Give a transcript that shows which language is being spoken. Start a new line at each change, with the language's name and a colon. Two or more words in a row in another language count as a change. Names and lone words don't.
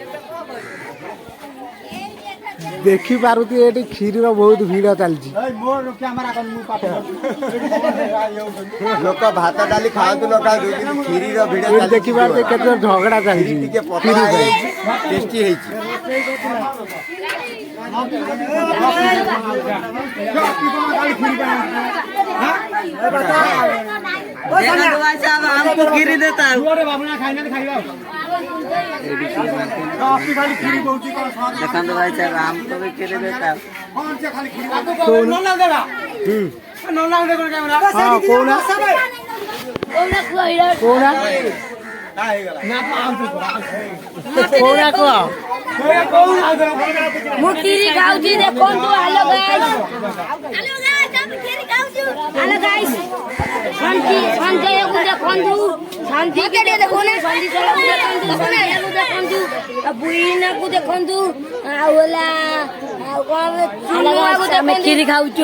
Odia: ଦେଖିପାରୁଥିବେ ଏଠି କ୍ଷୀରିର ବହୁତ ଭିଡ଼ ଚାଲିଛି। ଲୋକ ଭାତ ଡାଲି ଖାଆନ୍ତୁ ନ ଖାଆନ୍ତୁ କିନ୍ତୁ କ୍ଷୀରିର ଭିଡ଼ ଏଠି ଦେଖିପାରୁଥିବେ କେତେ ଝଗଡ଼ା ଚାଲିଛି ଟିକେ କ୍ଷୀରି ପତଳା ପାଇଁ। ହେଇଯାଇଛି ଟେଷ୍ଟି ହେଇଛି।
Hindi: हमको गिरी देता है देखो भाई साहब हमको भी गिरी देता है। हाँ कौना कौना कौना कह
Odia: ମୁଁ କ୍ଷୀରି ଖାଉଛି ଦେଖନ୍ତୁ। ହ୍ୟାଲୋ ଗାଇସ୍, ଆମେ କ୍ଷୀରି ଖାଉଛୁ। ହ୍ୟାଲୋ ଗାଇସ୍, ସଞ୍ଜୟକୁ ଦେଖନ୍ତୁ, ସନ୍ଧିକି ଦେଖନ୍ତୁ, ସନ୍ଧିକୁ ଦେଖନ୍ତୁ, ବୁଇନାକୁ ଦେଖନ୍ତୁ, ଆଉ ହେଲା ଆଉ କଣ ଆମେ କ୍ଷୀରି ଖାଉଛୁ।